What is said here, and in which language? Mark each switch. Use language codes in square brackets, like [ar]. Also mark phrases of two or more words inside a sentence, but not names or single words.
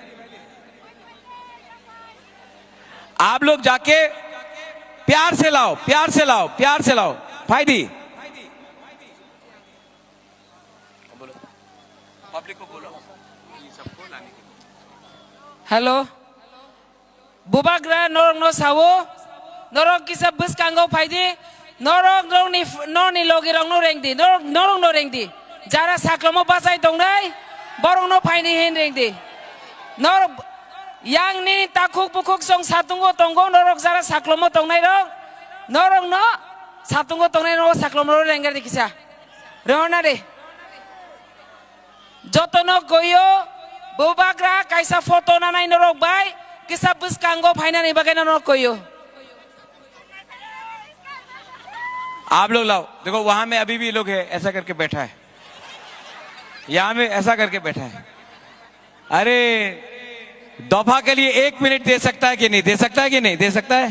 [hi] आप लोग जाके प्यार से लाओ फायदी। पब्लिक को बोलो, सबको लाने के लिए। [brx] हेलो बुबाग्रा नरक नो सावो नरक किसा बस कांगो फायदी नरक नरनि लोगी रंग नो रेंगदी नरक नो रेंगदी जारा साक्लमो बासाय दंनाय बरं नो फायनी हेन रेंगदी नरक यांगनि ताकुक बुकुक सं सातुंगो तंगो नरक जारा साक्लमो दंनाय रंग नरक नो सातुंगो दंनाय नो साक्लमो रेंगार दिखिसा रहना रे जतनो गयो बुबाग्रा कायसा फोटो नानाय नरक बाय किसा बस कांगो फाइना नहीं बगैना नरक गयो। [hi] आप लोग लाओ, देखो वहां में अभी भी लोग है, ऐसा करके बैठा है, यहां में ऐसा करके बैठा है। अरे दफा के लिए 1 मिनट दे सकता है कि नहीं दे सकता है?